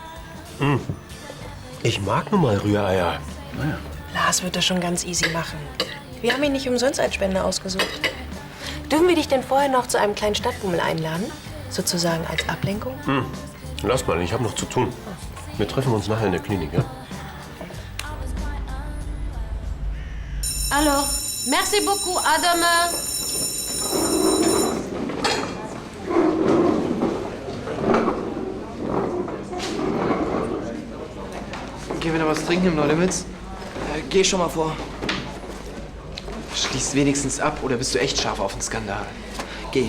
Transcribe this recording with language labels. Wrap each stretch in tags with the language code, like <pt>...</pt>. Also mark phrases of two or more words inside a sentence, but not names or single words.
<de>Ich mag nun mal Rühreier. Naja. Lars wird das schon ganz easy machen. Wir haben ihn nicht umsonst als Spender ausgesucht. Dürfen wir dich denn vorher noch zu einem kleinen Stadtbummel einladen? Sozusagen als Ablenkung? Lass mal, ich habe noch zu tun. Wir treffen uns nachher in der Klinik, ja?</de> <fr>Alors, merci beaucoup, à demain.</fr> <de>Gehen wir noch was trinken im No Limits? Geh schon mal vor. Schließ wenigstens ab, oder bist du echt scharf auf den Skandal? Geh.</de>